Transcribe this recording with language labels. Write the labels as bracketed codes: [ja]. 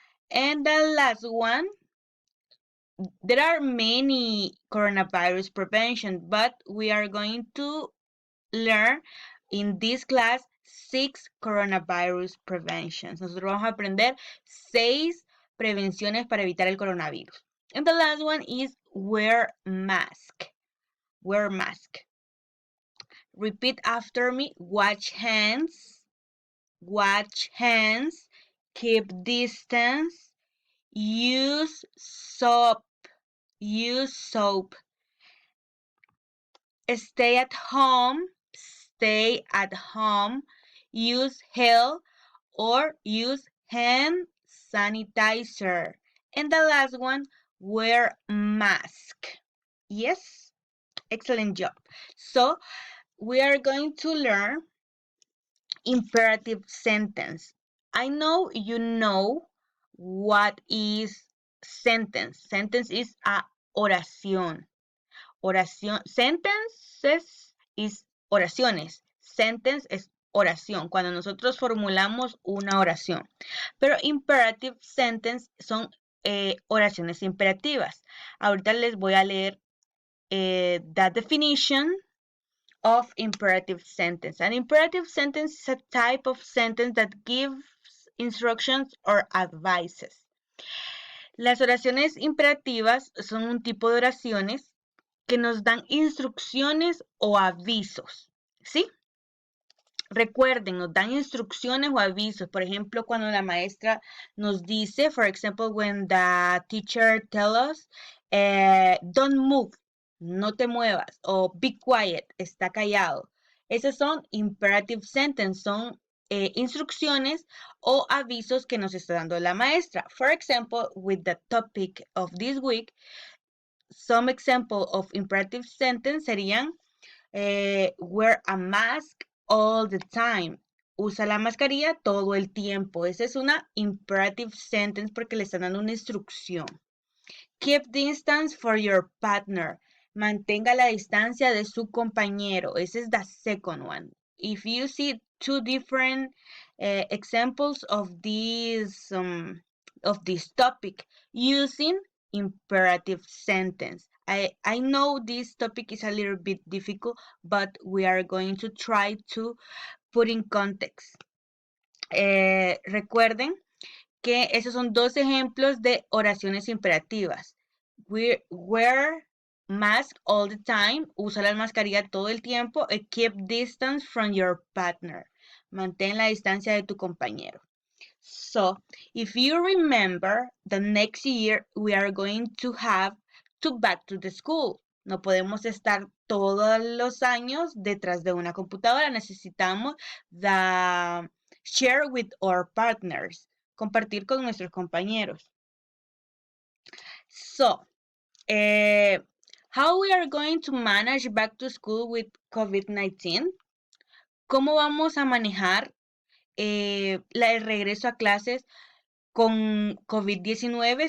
[en] And the last one, there are many coronavirus prevention, but we are going to learn in this class 6 coronavirus preventions. [es] Nosotros vamos a aprender 6 prevenciones para evitar el coronavirus. [en] And the last one is wear mask. Wear mask. Repeat after me. Wash hands. Wash hands. Keep distance. Use soap. Use soap. Stay at home. Stay at home. Use gel or use hand sanitizer. And the last one, wear mask. Yes? Excellent job. So, we are going to learn imperative sentence. I know you know what is sentence. Sentence is a [es] oración. Oración. [en] Sentences is oraciones. [es] sentence es oración, cuando nosotros formulamos una oración. Pero imperative sentence son oraciones imperativas. Ahorita les voy a leer [en] the definition of imperative sentence. An imperative sentence is a type of sentence that gives instructions or advices. [es] Las oraciones imperativas son un tipo de oraciones que nos dan instrucciones o avisos, ¿sí? Recuerden, nos dan instrucciones o avisos. Por ejemplo, cuando la maestra nos dice, [en] for example, when the teacher tells us, don't move, no te muevas, o be quiet, [es] está callado. Esas son imperative sentences, son instrucciones o avisos que nos está dando la maestra. [en] For example, with the topic of this week, some example of imperative sentence serían wear a mask all the time. [es] Usa la mascarilla todo el tiempo. Esa es una imperative sentence porque le están dando una instrucción. [en] Keep distance for your partner. [es] Mantenga la distancia de su compañero. Ese es [en] the second one. If you see two different examples of this topic using imperative sentence. I know this topic is a little bit difficult, but we are going to try to put in context. [es] Recuerden que esos son dos ejemplos de oraciones imperativas. [en] Wear mask all the time. [es] Usa la mascarilla todo el tiempo. [en] Keep distance from your partner. [es] Mantén la distancia de tu compañero. [en] So, if you remember, the next year we are going to have to back to the school. [es] No podemos estar todos los años detrás de una computadora. [en] Necesitamos share with our partners. [es] Compartir con nuestros compañeros. [en] So, how we are going to manage back to school with COVID-19? [es] ¿Cómo vamos a manejar el regreso a clases con COVID-19?